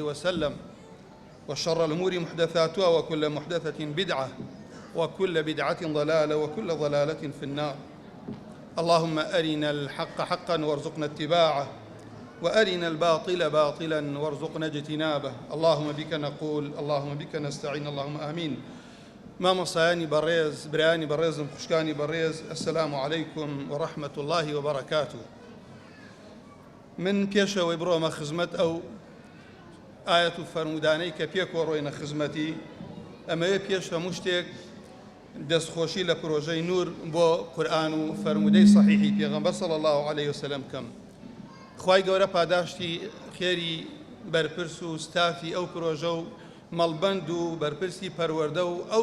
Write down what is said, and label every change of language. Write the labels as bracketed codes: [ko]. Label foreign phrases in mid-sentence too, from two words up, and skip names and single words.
[ar] وسلم وشر الأمور محدثاتها وكل محدثة بدعة وكل بدعة ضلالة وكل ضلالة في النار اللهم أرنا الحق حقا وارزقنا اتباعه وأرنا الباطل باطلا وارزقنا اجتنابه اللهم بك نقول اللهم بك نستعين اللهم آمين [ckb] مامۆسایانی بەڕێز برایانی بەڕێزم خوشکانی بەڕێز [ar] ئەسەلام عەلەیکم وەڕەحمەت الله وبەرەکاتوه [ckb] من پێشەوەی بڕۆمە خزمەت ئەو ئایەت و فەرمودانەی کە پێکۆڕۆینە خزمەتی ئەمەوێ پێش هەموو شتێک دەستخۆشی لە پرۆژەی نور بۆ قورئان و فەرمودەی سەحیحی پێغەمبەر [ar] صلی الله علیه وسلم [ckb] کەم خوای گەورە پاداشتی خێری بەرپرس و ستافی ئەو پرۆژە و مەڵبەند و بەرپرسی پەروەردە و ئەو